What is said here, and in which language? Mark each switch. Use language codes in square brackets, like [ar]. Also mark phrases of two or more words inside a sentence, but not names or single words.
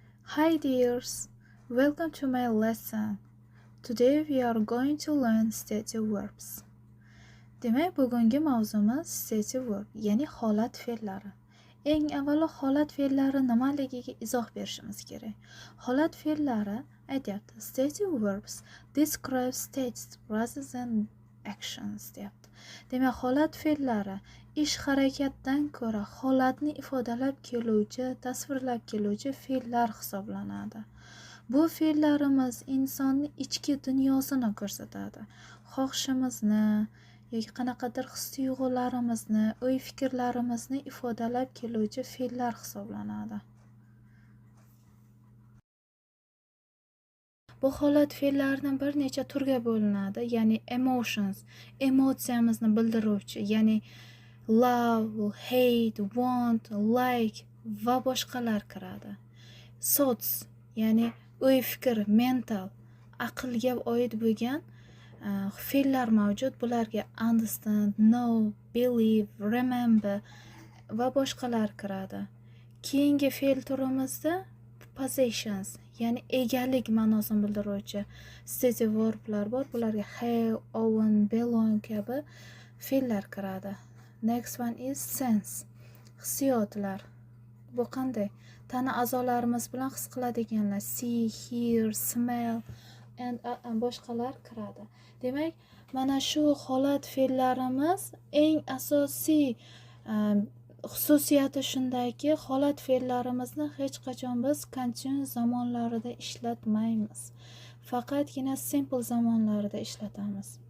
[en] Hi dears, welcome to my lesson. Today we are going to learn stative verbs. [uz] Demak, bugungi mavzumiz [en] stative verb, [uz] ya'ni holat fe'llari. Eng avvalo holat fe'llari nimaligiga izoh berishimiz kerak. Holat fe'llari aytyapti, [en] stative verbs describe states rather than actions deyapti. [uz] Demak, holat fe'llari ish harakatdan ko'ra holatni ifodalab keluvchi, tasvirlab keluvchi fe'llar hisoblanadi. Bu fe'llarimiz insonning ichki dunyosini ko'rsatadi. Xohishimizni yoki qanaqadir his-tuyg'ularimizni, o'y-fikrlarimizni ifodalab keluvchi fe'llar hisoblanadi. Bu holat fe'llaridan bir necha turga bo'linadi, ya'ni emotions, emotsiyamizni bildiruvchi, ya'ni [en] love, hate, want, like [uz] va boshqalar kiradi. Thoughts, ya'ni o'y-fikr, mental, aqlga oid bo'lgan fe'llar mavjud. Bularga [en] understand, know, believe, remember [uz] va boshqalar kiradi. Keyingi fe'l turimizda possessions, ya'ni egalik ma'nosini bildiruvchi [en] stative verblar [uz] bor. Bularga [en] have, own, belong [uz] kabi fe'llar kiradi. [en] Next one is sense, [uz] hissiyotlar. Bu qanday? Tana a'zolarimiz bilan his qiladiganlar, [en] see, hear, smell and [uz] boshqalar kiradi. Demak, mana shu holat fe'llarimiz eng asosiy xususiyati shundaki, holat fe'llarimizni hech qachon biz continuous zamonlarida ishlatmaymiz. Faqatgina simple zamonlarida ishlatamiz.